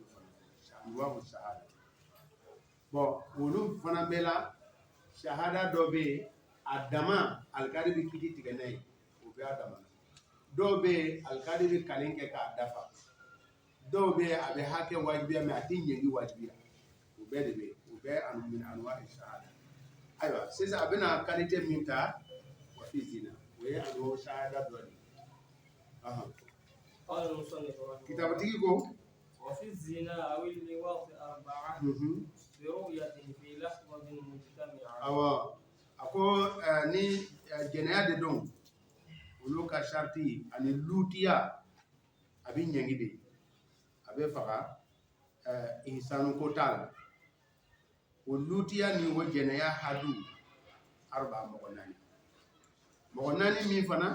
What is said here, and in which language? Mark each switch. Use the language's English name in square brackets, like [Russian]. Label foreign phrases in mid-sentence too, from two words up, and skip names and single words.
[Bambara] fana fɔ [Arabic] أنواع الشهادة [Bambara] bon olu fana bɛɛ la shahada dɔ bɛ yen a dama alikari bɛ kiti tigɛ n'a ye o bɛ a dama na dɔw bɛ yen alikari bɛ kalen kɛ k'a dafa dɔw bɛ yen a bɛ hakɛ wajibiya mɛ a tɛ ɲɛgi wajibiya o bɛɛ de bɛ yen o bɛɛ [Arabic] أنواع الشهادة [Bambara] ayiwa sisan a bɛna kalite min ta [Arabic] وفي الزنا [Bambara] o ye [Arabic] أنواع الشهادة [Bambara] dɔ de ye kitabatigi ko [Arabic] وفي الزنا أو اللواط أربعة برؤية في لحظة مجتمعة. [Bambara] ako ni jɛnɛya de don olu ka sharti ani lutiya a bɛ ɲɛgi de a bɛ faga ihsanu ko t'a la o lutiya ni o jɛnɛya [Arabic] حد أربعة [Bambara] mɔgɔ naani min fana